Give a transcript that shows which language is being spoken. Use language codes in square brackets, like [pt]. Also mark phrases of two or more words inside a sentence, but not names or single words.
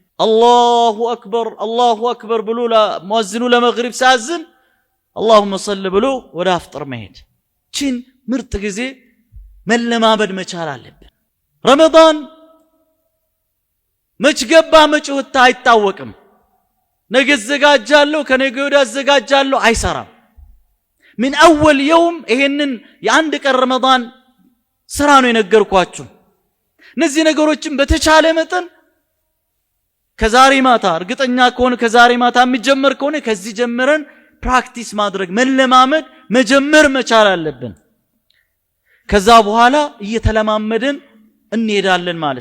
[ar] الله أكبر [am] ብሎ ሙአዚኑ ለመግሪብ ሳዝን [ar] اللهم صل [am] ብሎ ወደ አፍጥር መሄድ ቺን ምርጥ ጊዜ መለማመድ መቻል አለብን ረመዳን መች ገባ መች ወጣ አይታወቅም ነገ ዘጋጃለሁ ከነገ ወዲያ ዘጋጃለሁ አይሰራም [ar] من أول يوم [am] ይሄንን የአንድ ቀን ረመዳን ስራ ነው የነገርኳችሁ እነዚህ ነገሮችን በተቻለ መጠን ከዛሬ ማታ እርግጠኛ ከሆነ ከዛሬ ማታ የሚጀመር ከሆነ ከዚህ ጀምረን ፕራክቲስ ማድረግ መለማመድ መጀመር መቻል አለብን ከዛ በኋላ እየተለማመድን እንሄዳለን ማለት